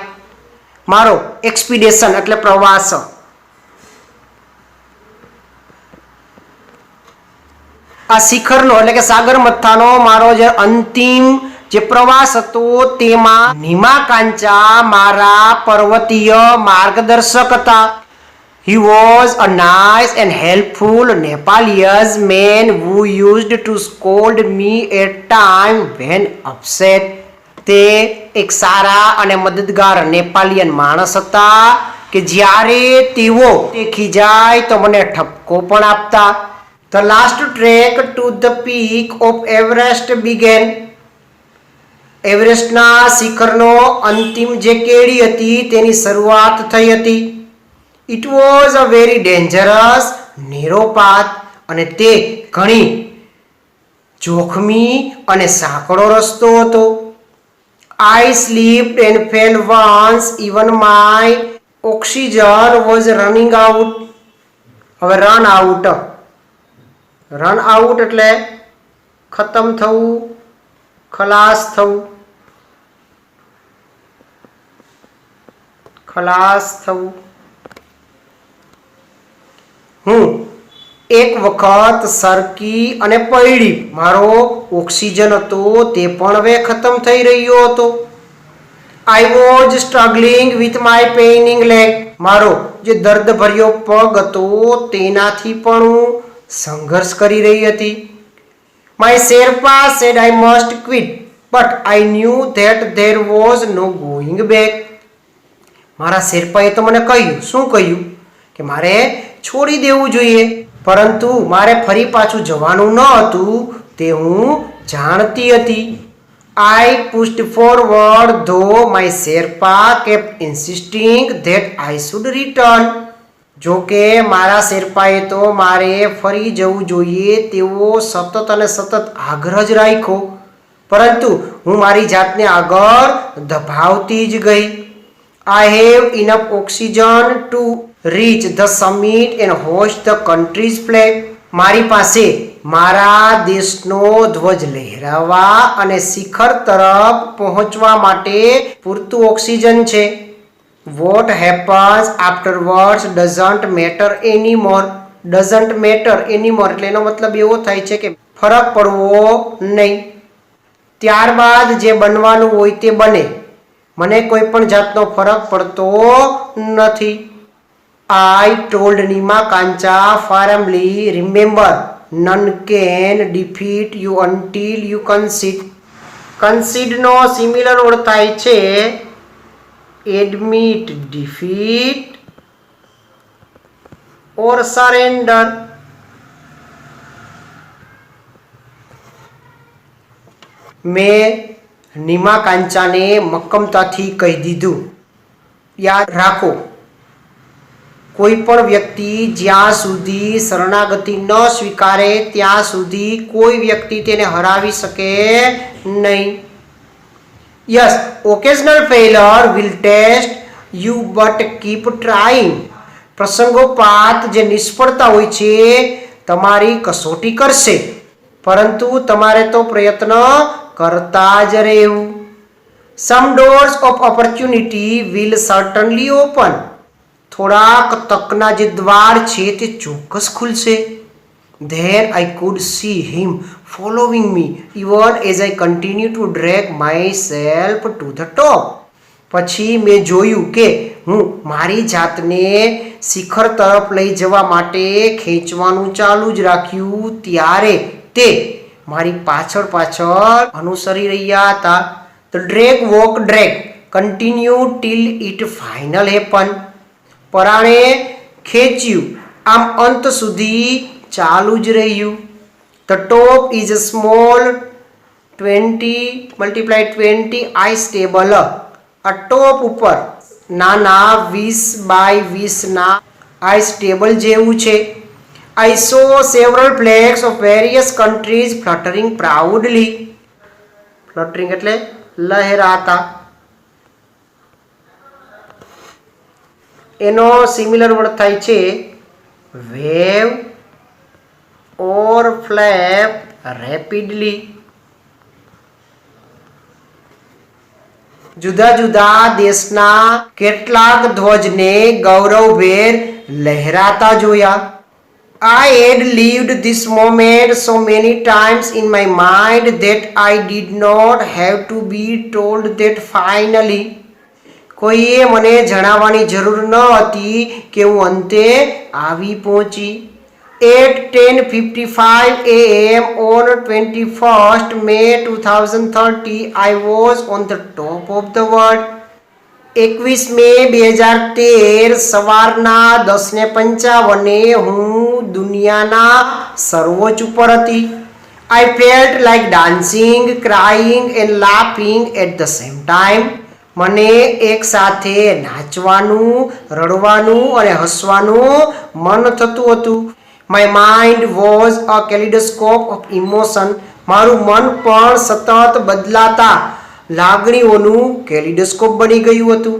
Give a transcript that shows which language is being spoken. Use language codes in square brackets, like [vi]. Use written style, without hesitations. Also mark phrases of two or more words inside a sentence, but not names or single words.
[gu] મારો એક્સપીડિશન એટલે પ્રવાસ. આ શિખરનો એટલે કે સાગરમથાનો મારો જે અંતિમ જે પ્રવાસ હતો તેમાં નિમાકાંચા મારા પર્વતીય માર્ગદર્શક હતા. [en] He was a nice and helpful Nepalese man who used to scold me at times when upset. [gu] તે એક સારા અને મદદગાર નેપાલિયન માણસ હતા કે જ્યારે તેઓ ખીજાય તો મને ઠપકો પણ આપતા. [en] The last trek to the peak of Everest began. [gu] એવરેસ્ટના શિખરનો અંતિમ જે કેડી હતી તેની શરૂઆત થઈ હતી. [en] It was a very dangerous narrow path. [gu] અને તે ઘણી જોખમી અને સાંકડો રસ્તો હતો. [en] I slipped and fell once, even my oxygen was running out. [gu] હવે [en] run out [gu] એટલે ખતમ થવું, ખલાસ થવું. હું એક વખત સરકી અને પડી. મારો ઓક્સિજન હતો તે પણ હવે ખતમ થઈ રહ્યો હતો. [en] I was struggling with my paining leg. [gu] મારો જે દર્દભર્યો પગ હતો તેનાથી પણ હું સંઘર્ષ કરી રહી હતી. [en] My Sherpa said I must quit, but I knew that there was no going back. [gu] મારા શેરપાએ તો મને કહ્યું, શું કહ્યું? કે મારે છોડી દેવું જોઈએ, પરંતુ મારે ફરી પાછું જવાનું ન હતું તે હું જાણતી હતી. [en] I pushed forward, though my Sherpa kept insisting that I should return. [gu] જો કે મારા શેરપાએ તો મારે ફરી જવું જોઈએ તેવો સતત આગ્રહ જ રાખ્યો, પરંતુ હું મારી જાતને આગળ દબાવતી જ ગઈ. [en] I have enough oxygen to reach the summit and hoist the country's flag. [gu] મારી પાસે મારા દેશનો ધ્વજ લહેરાવવા અને શિખર તરફ પહોંચવા માટે પૂરતું ઓક્સિજન છે. [en] What happens afterwards doesn't matter anymore. [gu] એટલે એનો મતલબ એવો થાય છે કે ફરક પડવો નહીં. ત્યારબાદ જે બનવાનું હોય તે બને, મને કોઈ પણ જાતનો ફરક પડતો નથી. [en] I told Nima Kancha firmly, remember, none can defeat you until you concede. Concede નો similar word [gu] થાય છે [en] admit defeat or surrender. [gu] મેં નીમા કાંચાને મક્કમતાથી કહી દીધું, યાદ રાખો, કોઈ પણ વ્યક્તિ જ્યાં સુધી શરણાગતિ ન સ્વીકારે ત્યાં સુધી કોઈ વ્યક્તિ તેને હરાવી શકે નહીં. [en] Yes, occasional failure will test you, but keep trying. [gu] પ્રસંગોપાત જે નિષ્ફળતા હોય છે તમારી કસોટી કરશે, પરંતુ તમારે તો પ્રયત્ન કરતા જ રહેવું. [en] Some doors of opportunity will certainly open. [gu] થોડાક તકના જે દ્વાર છે તે ચોક્કસ ખુલશે. [en] Then I could see him following me even as I continued to drag myself to the top. [gu] પછી મેં જોયું કે હું મારી જાતને શિખર તરફ લઈ જવા માટે ખેંચવાનું ચાલુ જ રાખ્યું ત્યારે તે મારી પાછળ અનુસરી રહ્યા હતા. [en] The drag walk drag continued till it final happened. [gu] પરાણે ખેંચ્યું, આમ અંત સુધી ચાલુ જ રહ્યું. [en] The top is a small 20 × 20 ice table. [gu] આ ટોપ ઉપર નાના 20 × 20 ના [en] ice table [gu] જેવું છે. [en] I saw several flags of various countries fluttering proudly. [gu] Fluttering એટલે લહેરાતા. [en] એનો similar word [gu] થાય છે [en] wave or flap rapidly. [gu] જુદા જુદા દેશના કેટલાક ધ્વજને ગૌરવભેર લહેરાતા જોયા. [en] I had lived this moment so many times in my mind that I did not have to be told that finally. [gu] કોઈએ મને જણાવવાની જરૂર ન હતી કે હું અંતે આવી પહોંચી. [en] At 10:55 AM on 21st May 2030, I was on the top of the world. [gu] 21 મે 2013 સવારના 10:55 હું દુનિયાના સર્વોચ્ચ ઉપર હતી. [en] I felt like dancing, crying and laughing at the same time. [gu] મને એક સાથે નાચવાનું, રડવાનું અને હસવાનું મન થતું હતું. [en] My mind was a kaleidoscope of emotion. [gu] મારું મન પણ સતત બદલાતા લાગણીઓનું કેલિડોસ્કોપ બની ગયું હતું.